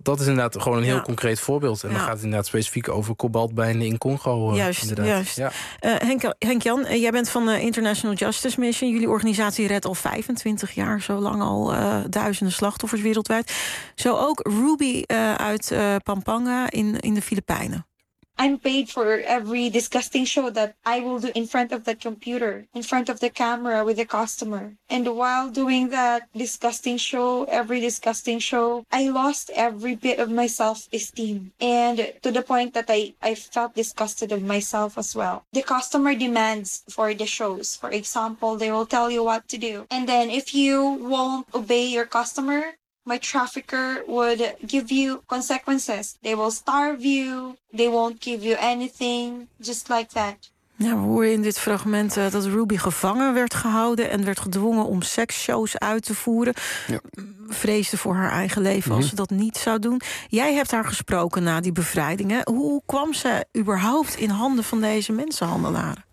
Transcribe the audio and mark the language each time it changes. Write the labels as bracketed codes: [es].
[nl] Dat is inderdaad gewoon een heel concreet voorbeeld. En dan gaat het inderdaad specifiek over kobaltmijnen in Congo. Juist. Ja. Henk-Jan, jij bent van de International Justice Mission. Jullie organisatie redt al 25 jaar, zo lang al duizenden slachtoffers wereldwijd. Zo ook Ruby uit Pampanga in de Filipijnen. [en] I'm paid for every disgusting show that I will do in front of the computer, in front of the camera with the customer. And while doing that disgusting show, every disgusting show, I lost every bit of my self-esteem. And to the point that I felt disgusted of myself as well. The customer demands for the shows. For example, they will tell you what to do. And then if you won't obey your customer, my trafficker would give you consequences. They will starve you. They won't give you anything. Just like that. [nl] Nou, we horen in dit fragment dat Ruby gevangen werd gehouden en werd gedwongen om seksshows uit te voeren. Ja. Vreesde voor haar eigen leven als ze dat niet zou doen. Jij hebt haar gesproken na die bevrijdingen. Hoe kwam ze überhaupt in handen van deze mensenhandelaren?